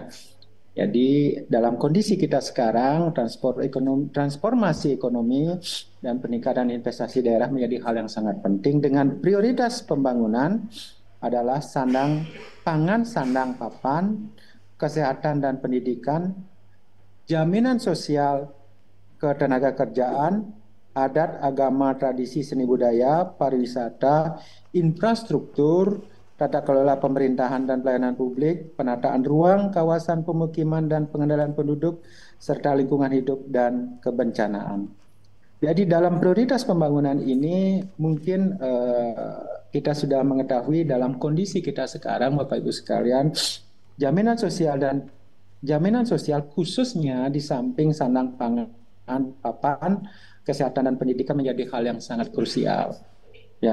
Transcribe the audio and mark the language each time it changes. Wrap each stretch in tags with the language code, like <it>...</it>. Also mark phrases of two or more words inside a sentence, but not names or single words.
<id>Jadi dalam kondisi kita sekarang, transformasi ekonomi dan peningkatan investasi daerah menjadi hal yang sangat penting dengan prioritas pembangunan adalah sandang pangan, sandang papan, kesehatan dan pendidikan, jaminan sosial ketenaga kerjaan, adat, agama, tradisi, seni budaya, pariwisata, infrastruktur, tata kelola pemerintahan dan pelayanan publik, penataan ruang, kawasan pemukiman dan pengendalian penduduk, serta lingkungan hidup dan kebencanaan. Jadi dalam prioritas pembangunan ini mungkin kita sudah mengetahui dalam kondisi kita sekarang, Bapak Ibu sekalian, jaminan sosial khususnya di samping sandang pangan, papan, kesehatan dan pendidikan menjadi hal yang sangat krusial.</id>